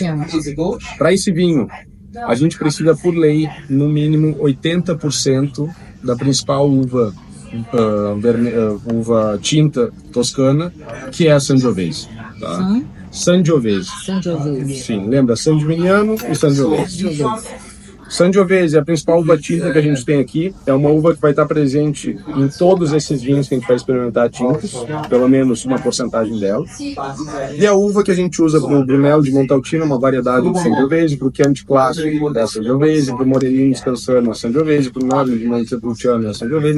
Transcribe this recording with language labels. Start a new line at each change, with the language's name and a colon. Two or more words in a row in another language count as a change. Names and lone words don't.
Portuguese: Para esse vinho, a gente precisa, por lei, no mínimo 80% da principal uva tinta toscana, que é a Sangiovese. Tá? Sangiovese. Sim, lembra? San Gimignano e Sangiovese. Sangiovese é a principal uva tinta que a gente tem aqui. É uma uva que vai estar presente em todos esses vinhos que a gente vai experimentar tintos, pelo menos uma porcentagem dela. E a uva que a gente usa para o Brunello de Montalcino, uma variedade de Sangiovese, para o Chianti clássico da Sangiovese, para o Morellino Descansando a Sangiovese, para o Nobile de Montepulciano a Sangiovese.